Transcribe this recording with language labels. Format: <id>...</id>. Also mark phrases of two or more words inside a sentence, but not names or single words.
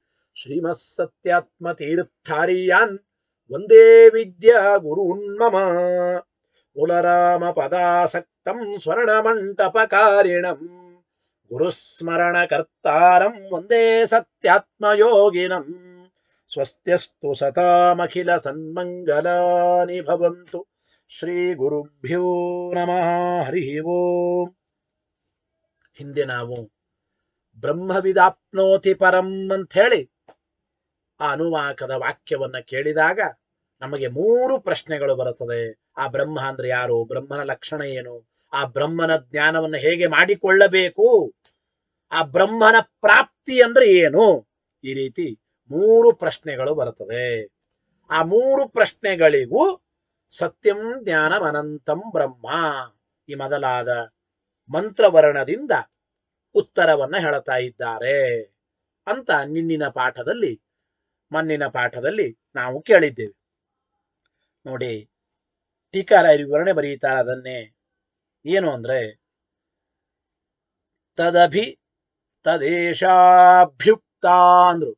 <sa>श्रीमत्सत्यात्मतीर्थार्यान् वन्दे विद्या गुरून् मम मूलरामपदासक्तं स्वर्णमण्टपकारिणं गुरुस्मरणकर्तारं वन्दे सत्यात्मयोगिनं स्वस्त्यस्तु सतामखिलसन्मङ्गलानि भवन्तु ಶ್ರೀ ಗುರುಭ್ಯೋ ನಮಃ ಹರಿ ಓಂ.</sa> <kn>ಹಿಂದೆ ನಾವು</kn> <sa>ಬ್ರಹ್ಮವಿದಾಪ್ನೋತಿ ಪರಂ</sa> <kn>ಅಂತ ಹೇಳಿ ಆ ಅನುವಾಕದ ವಾಕ್ಯವನ್ನ ಕೇಳಿದಾಗ ನಮಗೆ 3 ಪ್ರಶ್ನೆಗಳು ಬರುತ್ತದೆ. ಆ ಬ್ರಹ್ಮ ಅಂದ್ರೆ ಯಾರು, ಬ್ರಹ್ಮನ ಲಕ್ಷಣ ಏನು, ಆ ಬ್ರಹ್ಮನ ಜ್ಞಾನವನ್ನು ಹೇಗೆ ಮಾಡಿಕೊಳ್ಳಬೇಕು, ಆ ಬ್ರಹ್ಮನ ಪ್ರಾಪ್ತಿ ಅಂದ್ರೆ ಏನು, ಈ ರೀತಿ 3 ಪ್ರಶ್ನೆಗಳು ಬರುತ್ತದೆ. ಆ 3 ಪ್ರಶ್ನೆಗಳಿಗೂ</kn> <sa>ಸತ್ಯಂ ಜ್ಞಾನಂ ಅನಂತಂ ಬ್ರಹ್ಮ</sa> <kn>ಈ ಮೊದಲಾದ ಮಂತ್ರವರ್ಣದಿಂದ ಉತ್ತರವನ್ನ ಹೇಳ್ತಾ ಇದ್ದಾರೆ ಅಂತ ಮನ್ನಿನ ಪಾಠದಲ್ಲಿ ನಾವು ಕೇಳಿದ್ದೇವೆ. ನೋಡಿ, ಟೀಕಾರಾಯರು ವಿವರಣೆ ಬರೀತಾರೆ. ಅದನ್ನೇ ಏನು ಅಂದ್ರೆ,</kn> <sa>ತದಭಿ ತದೇಶಾಭ್ಯುಕ್ತ</sa> <kn>ಅಂದ್ರು.</kn>